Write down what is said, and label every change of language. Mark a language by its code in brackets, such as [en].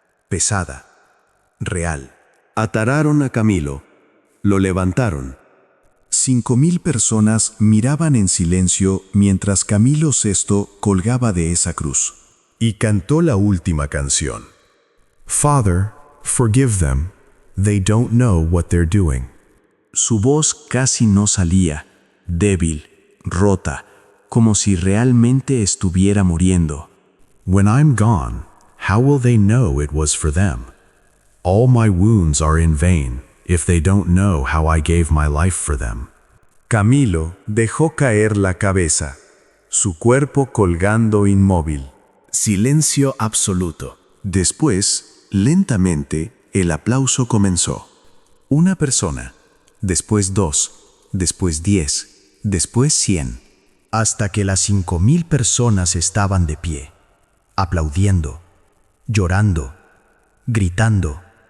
[es] Pesada. Real. Atararon a Camilo. Lo levantaron. 5,000 personas miraban en silencio mientras Camilo VI colgaba de esa cruz. Y cantó la última canción. [en] Father, forgive them. They don't know what they're doing. [es] Su voz casi no salía, débil, rota, como si realmente estuviera muriendo. [en] When I'm gone, how will they know it was for them? All my wounds are in vain if they don't know how I gave my life for them. [es] Camilo dejó caer la cabeza, su cuerpo colgando inmóvil. Silencio absoluto. Después, lentamente, el aplauso comenzó. Una persona, después 2, después 10, después 100, hasta que las 5,000 personas estaban de pie, aplaudiendo, llorando, gritando.